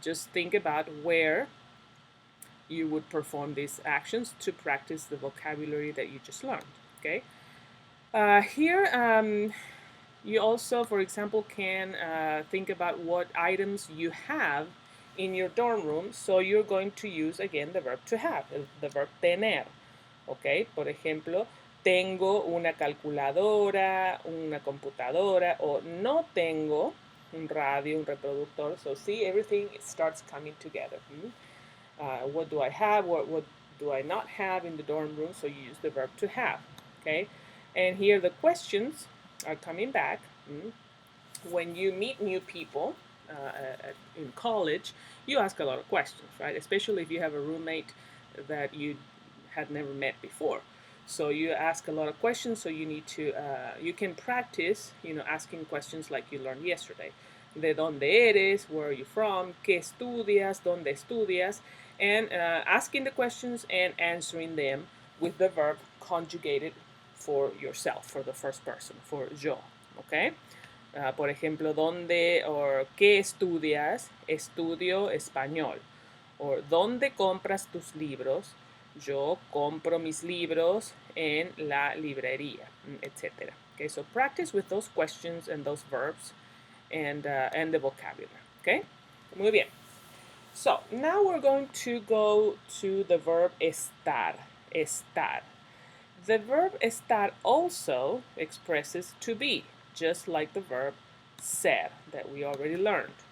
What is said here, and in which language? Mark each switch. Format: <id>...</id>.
<en>Just think about where you would perform these actions to practice the vocabulary that you just learned. Okay. Here, you also, for example, can think about what items you have in your dorm room. So you're going to use again the verb to have, the verb tener. Okay.</en> <es>Por ejemplo, tengo una calculadora, una computadora, o no tengo un radio, un reproductor.</es> <en>So see, everything starts coming together. What do I have? What do I not have in the dorm room? So you use the verb to have. Okay, and here the questions are coming back. When you meet new people in college, you ask a lot of questions, right? Especially if you have a roommate that you had never met before. So you ask a lot of questions. So you need to you can practice, asking questions like you learned yesterday.</en> <es>De dónde eres?</es> <en>Where are you from?</en> <es>¿Qué estudias? ¿Dónde estudias?</es> <en>And asking the questions and answering them with the verb conjugated for yourself, for the first person, for yo. Okay.</en> <es>Por ejemplo, ¿dónde o qué estudias? Estudio español. O ¿dónde compras tus libros? Yo compro mis libros en la librería, etc.</es> <en>Okay, so practice with those questions and those verbs and the vocabulary. Okay,</en> <es>muy bien.</es> <en>So now we're going to go to the verb estar. Estar. The verb estar also expresses to be, just like the verb ser that we already learned.</en>